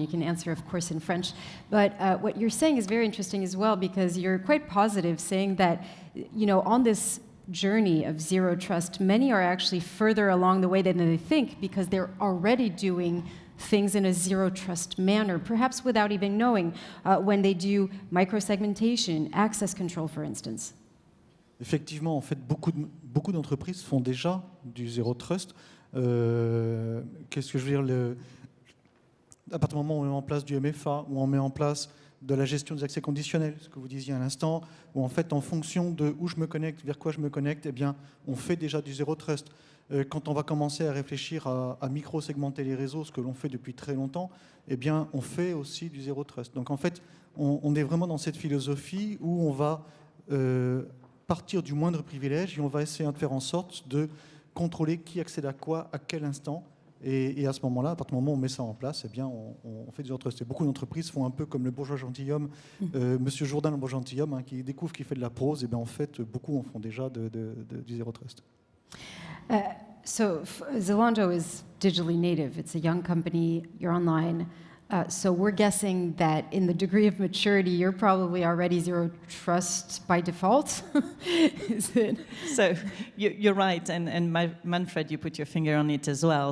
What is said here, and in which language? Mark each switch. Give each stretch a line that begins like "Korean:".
English: You can answer, of course, in French. But what you're saying is very interesting as well, because you're quite positive, saying that, on this journey of zero trust, many are actually further along the way than they think, because they're already doing things in a zero trust manner, perhaps without even knowing, when they do microsegmentation, access control, for instance.
French: Effectivement, en fait, beaucoup d'entreprises font déjà du zero trust. Qu'est-ce que je veux dire, à partir du moment où on met en place du MFA, où on met en place de la gestion des accès conditionnels, ce que vous disiez à l'instant, où en fait, en fonction de où je me connecte, vers quoi je me connecte, eh bien, on fait déjà du zero trust. Quand on va commencer à réfléchir à micro-segmenter les réseaux, ce que l'on fait depuis très longtemps, eh bien, on fait aussi du zero trust. Donc en fait, on est vraiment dans cette philosophie où on va partir du moindre privilège et on va essayer de faire en sorte de contrôler qui accède à quoi, à quel instant. Et à ce moment-là, à partir du moment où on met ça en place, eh bien, on fait du zero trust. Et beaucoup d'entreprises font un peu comme le bourgeois gentilhomme, Monsieur Jourdain, le bourgeois gentilhomme, qui découvre qu'il fait de la prose. Et bien, en fait, beaucoup en font déjà du zero trust.
English: So Zalando is digitally native. It's a young company. You're online. So we're guessing that in the degree of maturity, you're probably already zero trust by default. Is it? So you're right, and Manfred, you put your finger on it as well.